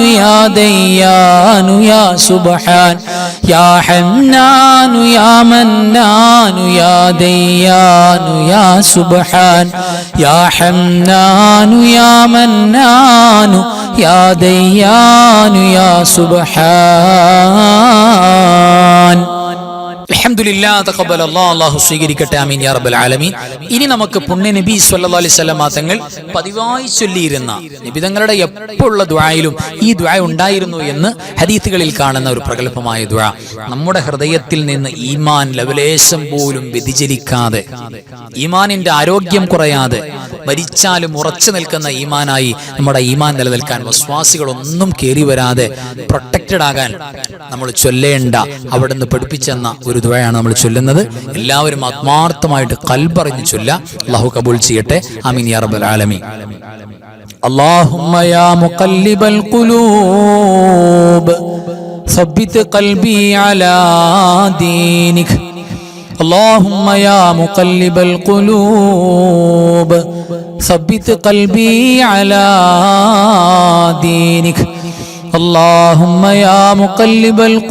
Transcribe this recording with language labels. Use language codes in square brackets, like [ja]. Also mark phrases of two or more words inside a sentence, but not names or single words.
[ar] يا ديان يا سبحان يا حنان يا منان يا ديان يا سبحان يا حنان يا منان يا ديان يا سبحان الحمد لله تقبل الله [ml] അല്ലാഹു സ്വീകരിക്കട്ടെ [ar] آمين يا رب العالمين. [ml] ഇനി നമുക്ക് പുണ്യ നബി [ar] صلى الله عليه وسلم [ml] തങ്ങൾ പതിവായി ചൊല്ലിയിരുന്ന നബി തങ്ങളുടെ എപ്പോഴുള്ള ദുആയിലും ഈ ദുആ ഉണ്ടായിരുന്നു എന്ന് ഹദീസുകളിൽ കാണുന്ന ഒരു പ്രഗൽഭമായ ദുആ നമ്മുടെ ഹൃദയത്തിൽ നിന്ന് ഈമാൻ ലവലേശം പോലും വ്യതിചലിക്കാതെ ഈമാനിന്റെ ആരോഗ്യം കുറയാതെ മരിച്ചാലും ഉറച്ചു നിൽക്കുന്ന ഈമാനായി നമ്മുടെ ഈമാൻ നിലനിൽക്കാൻ വസ്വാസികളൊന്നും കേറി വരാതെ പ്രൊട്ടക്റ്റഡ് ആകാൻ നമ്മൾ ചൊല്ലേണ്ട അവിടുന്ന് പഠിപ്പിച്ചെന്ന ഒരു ദുആയാണ് നമ്മൾ ചൊല്ലുന്നത്. എല്ലാവരും ആത്മാർത്ഥമായിട്ട് ഖൽബറിഞ്ഞ് ചൊല്ല. അല്ലാഹു കബൂൽ ചെയ്യട്ടെ. [ar] آمين يا رب العالمين. اللهم يا مقلب القلوب ثبت قلبي على دينك اللهم يا مقلب القلوب ثبت قلبي على دينك اللهم يا مقلب